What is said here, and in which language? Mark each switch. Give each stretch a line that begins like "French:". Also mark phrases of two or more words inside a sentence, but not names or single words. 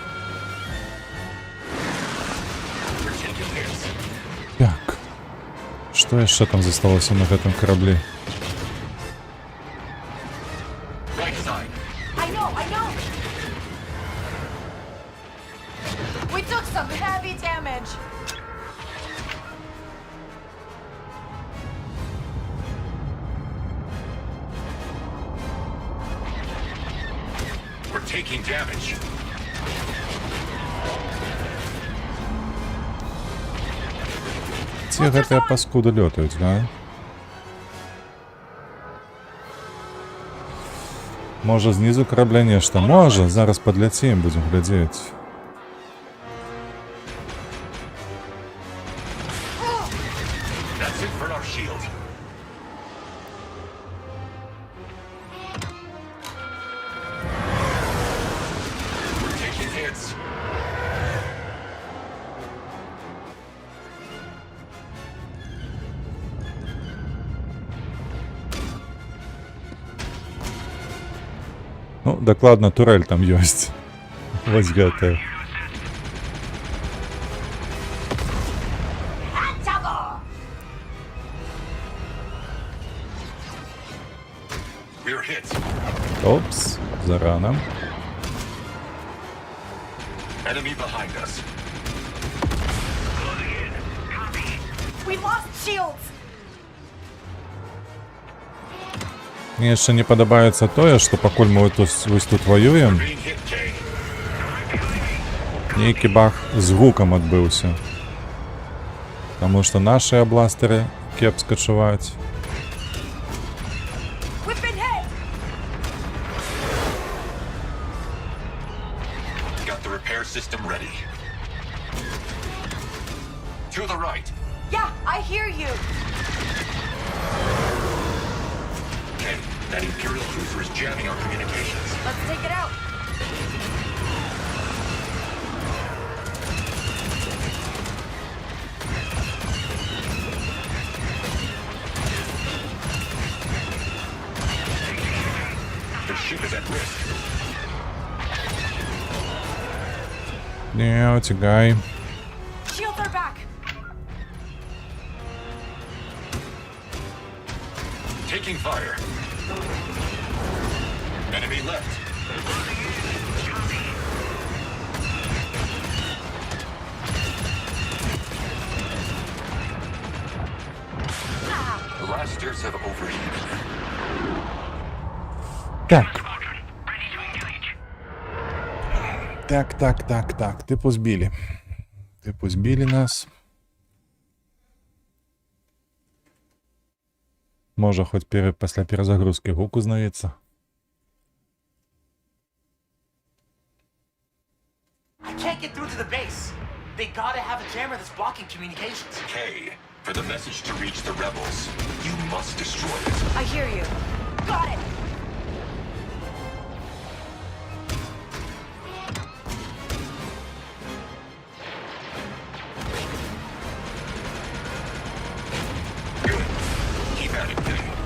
English: We're taking hits.
Belarusian: Так. Што яшчэ там засталося на гэтым караблі?
English: Right side. I know! We took some heavy damage. We're taking damage.
Belarusian: Ці гэтыя паскуды лётаюць, га? Можа, знізу карабля нешта? Можа, зараз падляцім, будзем глядзець.
English: That's it for our shield. We're taking hits.
Belarusian: Ну, дакладна, турэль там ёсць. Вось гэтая.
English: We're hit.
Belarusian: Опс, зарано.
English: Enemy behind us. We lost shields.
Belarusian: Мне яшчэ не падабаецца тое, што пакуль мы вось тут ваюем, нейкі баг з гукам адбыўся. Таму што нашыя бластэры кепска чуваць.
English: Got the repair system ready. To the right. Yeah, I hear you. Okay, that Imperial cruiser is jamming our communications. Let's take it out. The ship is at risk.
Ukrainian: Не, утягай.
English: Shields are back. Taking fire. Enemy left. The blasters have overheated.
Belarusian: Так.
Ukrainian: Типу збили нас. Може, хоч після перезагрузки гук узнається.
English: I can't get through to the base. They gotta have a jammer that's blocking communications. Kay, for the message to reach the rebels, you must destroy it. I hear you. Got it. Good. Keep at it, Kay.